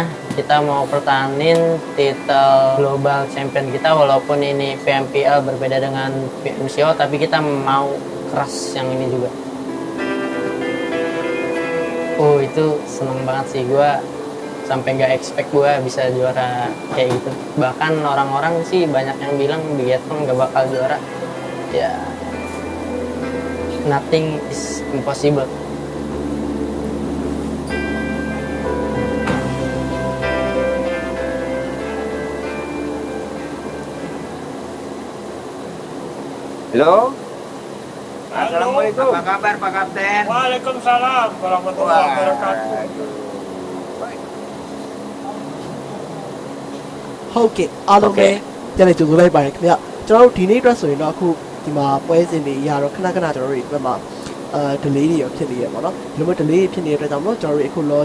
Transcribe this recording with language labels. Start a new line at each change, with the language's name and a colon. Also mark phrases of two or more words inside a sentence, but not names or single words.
Indonesian: Kita mau pertahanin titel
English: global champion
Indonesian: kita, walaupun ini PMPL berbeda dengan PMCO, tapi kita mau keras yang ini juga. Oh, itu seneng banget sih, gue sampai nggak expect gue bisa juara kayak gitu. Bahkan orang-orang sih banyak yang bilang Bigatron nggak bakal juara. Ya,
English: nothing is impossible.
Indonesian: Halo. Assalamualaikum. Apa kabar Pak Kapten?
Arabic: وعليكم السلام ورحمة الله وبركاته.
Burmese: ဟုတ်ကဲ့အားလုံးပဲပြန်လည်ကြိုဆိုလိုက်ပါတယ်ခင်ဗျကျွန်တော်တို့ဒီနေ့အတွက်ဆိုရင်တော့အခုဒီမှာပွဲစဉ်တွေရတော့ခဏခဏကျွန်တော်တို့ဒီဘက်မှာdelay တွေရောဖြစ်နေရပါတော့ဒီလိုမျိုး delay ဖြစ်နေတဲ့အတွက်ကြောင့်မို့ကျွန်တော်တို့အခုလော